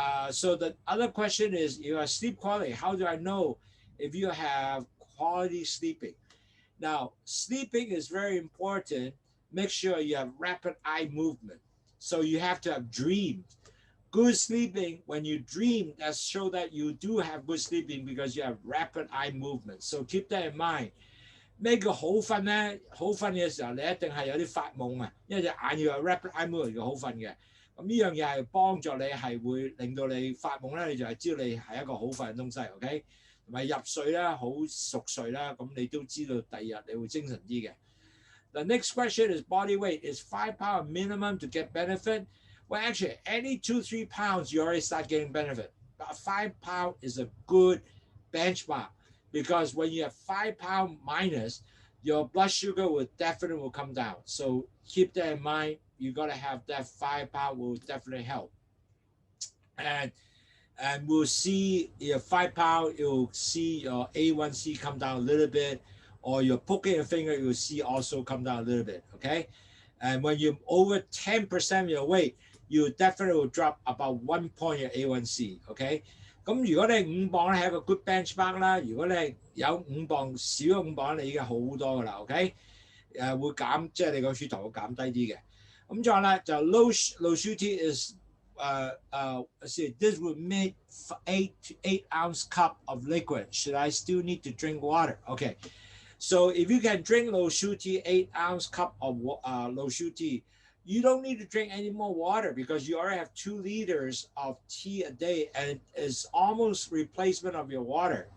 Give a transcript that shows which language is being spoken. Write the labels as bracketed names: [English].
[English] So the other question is, your sleep quality. How do I know if you have quality sleeping? Now, sleeping is very important. Make sure you have rapid eye movement. So you have to have dreams. Good sleeping, when you dream, that shows that you do have good sleeping because you have rapid eye movement. So keep that in mind. [Cantonese] 咩叫好瞓咧？好瞓嘅時候，你一定係有啲發夢啊，因為隻眼要有 [English] rapid eye movement [Cantonese] 要好瞓嘅。咁呢樣嘢係幫助你，係會令到你發夢咧，你就係知道你係一個好瞓嘅東西 ，OK？同埋入睡啦，好熟睡啦，咁你都知道第二日你會精神啲嘅。 [English] The next question is body weight. Is 5 pounds minimum to get benefit? Well, actually, any 2-3 pounds, you already start getting benefit. But 5 pounds is a good benchmark, because when you have 5 pounds minus, your blood sugar will definitely come down. So keep that in mind. You got to have that 5 pounds will definitely help. And we'll see your 5 pounds, you'll see your A1C come down a little bit, or your poking your finger, you'll see also come down a little bit, okay? And when you're over 10% of your weight, you definitely will drop about 1 point your A1C, okay? [Cantonese] 咁如果你5磅咧係一個 [English] good benchmark [Cantonese] 啦，如果你有5磅少咗5磅，你已經好多噶啦 ，OK？會減，即係你個血糖會減低啲嘅。咁仲有咧就 [English] Lowsutea is see, this would make 8 ounce cup of liquid. Should I still need to drink water? Okay, so if you can drink Lowsutea 8 ounce cup of Lowsutea, you don't need to drink any more water, because you already have 2 liters of tea a day, and it is almost replacement of your water.